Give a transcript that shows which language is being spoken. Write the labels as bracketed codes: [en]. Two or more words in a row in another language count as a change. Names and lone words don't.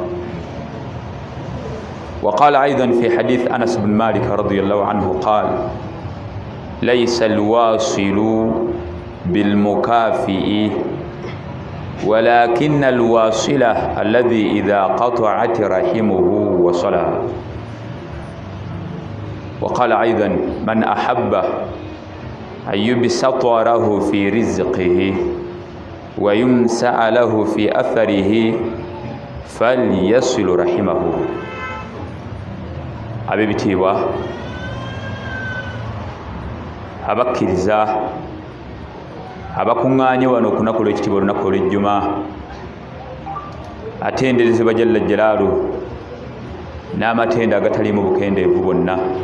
[ar] وقال أيضا في حديث أنس بن مالك رضي الله عنه قال: ليس الواصل بالمكافئ ولكن الواصل الذي إذا قطعت رحمه وصلها. وقال أيضا: من أحب أن يبسط له في رزقه ويمسع له في أثره فليصل رحمه. [lg] abebitiibwa abakkiriza abakuŋŋaanye wano okunaku lw'ekitiibwa olunaku olw'ejjuma, atenderezebwa [ar] جل جلاله [lg] n'amatenda agataliimu bukendeevu bwonna.